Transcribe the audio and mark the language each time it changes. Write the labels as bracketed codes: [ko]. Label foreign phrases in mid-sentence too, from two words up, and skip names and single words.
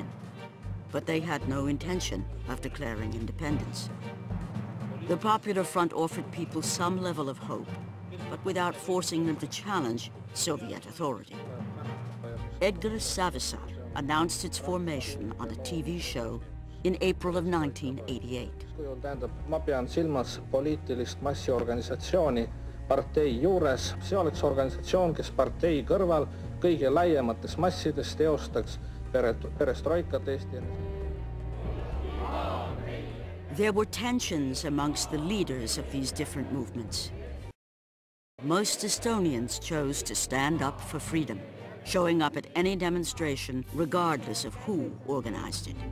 [en] But they had no intention of declaring independence. The Popular Front offered people some level of hope, but without forcing them to challenge Soviet authority. Edgar Savisaar announced its formation on a TV show in April of 1988. [et] Ma pean silmas poliitilist massiorganisatsiooni partei juures. See oleks organisatsioon, kes partei kõrval kõige laiemates massides teostaks perestroikat Eesti. [en] There were tensions amongst the leaders of these different movements. Most Estonians chose to stand up for freedom, showing up at any demonstration regardless of who organized it.